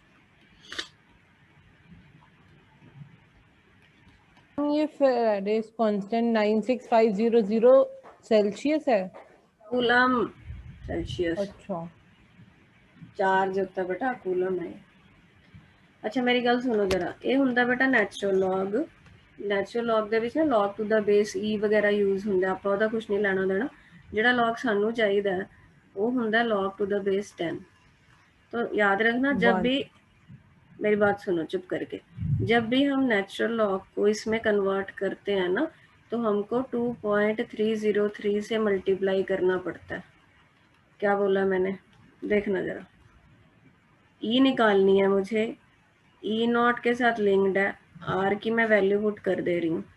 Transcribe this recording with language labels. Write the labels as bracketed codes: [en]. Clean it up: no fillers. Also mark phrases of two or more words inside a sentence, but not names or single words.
[hi] ये [en] Faraday's constant [hi] 96500 सेल्सियस है। [en] coulomb Celsius. [hi] अच्छा, चार्ज होता है बेटा, कूलम है। अच्छा [pa] ਮੇਰੀ ਗੱਲ [hi] सुनो जरा, ये हुंदा बेटा [en] natural log. natural log [pa] ਦੇ ਵਿੱਚ ਨਾ [en] log to the base e [pa] ਵਗੈਰਾ यूज ਹੁੰਦਾ, ਆਪਾਂ ਉਹਦਾ ਕੁਝ ਨਹੀਂ ਲੈਣਾ ਦੇਣਾ। ਜਿਹੜਾ log ਸਾਨੂੰ ਚਾਹੀਦਾ ਹੈ वो ਹੁੰਦਾ [en] log to the base 10। [hi] तो याद रखना, जब भी, मेरी बात सुनो चुप करके, जब भी हम [en] natural log [hi] को इसमें कन्वर्ट करते हैं ना, तो हमको 2.303 से मल्टीप्लाई करना पड़ता है। क्या बोला मैंने? देखना जरा, ई निकालनी है मुझे, [en] e naught [hi] के साथ लिंक्ड है, आर की मैं [en] value put [hi] कर दे रही हूँ।